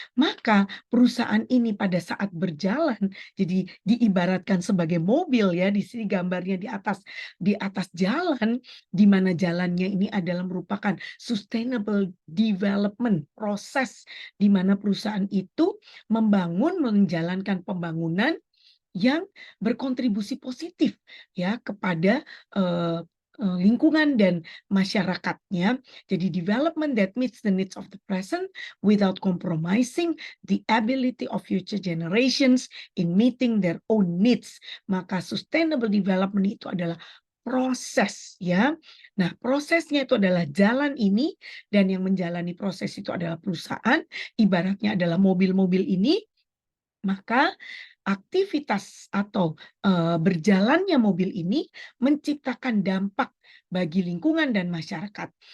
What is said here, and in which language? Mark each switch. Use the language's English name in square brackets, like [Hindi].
[Indonesian] Maka perusahaan ini pada saat berjalan, jadi diibaratkan sebagai mobil ya, di sini gambarnya di atas jalan, di mana jalannya ini adalah merupakan Sustainable Development proses di mana perusahaan itu menjalankan pembangunan yang berkontribusi positif ya kepada lingkungan dan masyarakatnya. [English] Jadi development that meets the needs of the present without compromising the ability of future generations in meeting their own needs. [Indonesian] Maka sustainable development itu adalah proses, ya. Nah, prosesnya itu adalah jalan ini, dan yang menjalani proses itu adalah perusahaan, ibaratnya adalah mobil-mobil ini. Maka aktivitas atau berjalannya mobil ini menciptakan dampak bagi lingkungan dan masyarakat.